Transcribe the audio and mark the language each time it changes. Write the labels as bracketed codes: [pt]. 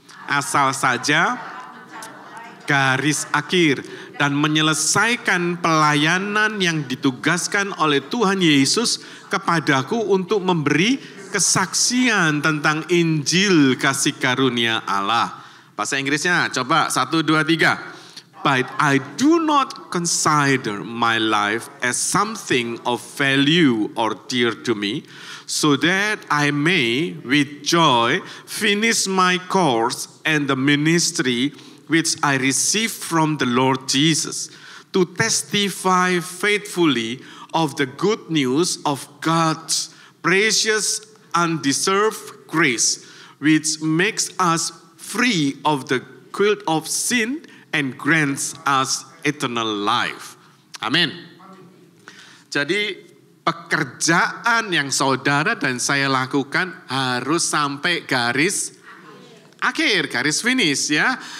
[id] Asal saja garis akhir dan menyelesaikan pelayanan yang ditugaskan oleh Tuhan Yesus kepadaku untuk memberi kesaksian tentang Injil kasih karunia Allah. Bahasa Inggrisnya coba 1, 2, 3. [en] But I do not consider my life as something of value or dear to me, so that I may with joy finish my course and the ministry which I received from the Lord Jesus, to testify faithfully of the good news of God's precious undeserved grace, which makes us free of the guilt of sin and grants us eternal life. [id] Amin. Jadi pekerjaan yang saudara dan saya lakukan harus sampai garis akhir, garis finish ya.